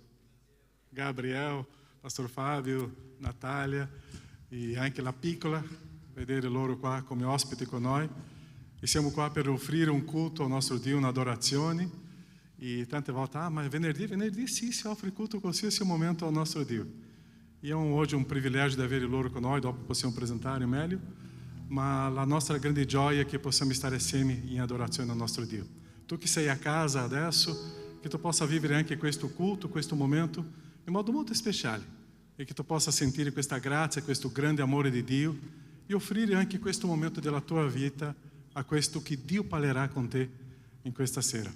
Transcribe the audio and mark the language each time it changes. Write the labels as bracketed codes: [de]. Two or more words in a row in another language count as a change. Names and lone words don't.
[it] Gabriel, Pastor Fabio, Natalia e anche la piccola. Vedere loro qua come ospiti con noi. E siamo qua per offrire un culto al nostro Dio, un'adorazione. E tante volte, ma è venerdì sì, si offre culto qualsiasi momento ao nostro Dio. E [pt] hoje um privilégio de [it] avere loro con noi, dopo possiamo presentare meglio, ma la nostra grande gioia è che possiamo stare assieme in adorazione al nostro Dio. Tu che sei a casa adesso, che tu possa vivere anche questo culto, questo momento, in modo molto speciale, e che tu possa sentire questa grazia, questo grande amore di Dio, e offrire anche questo momento della tua vita a questo che Dio parlerà con te in questa sera.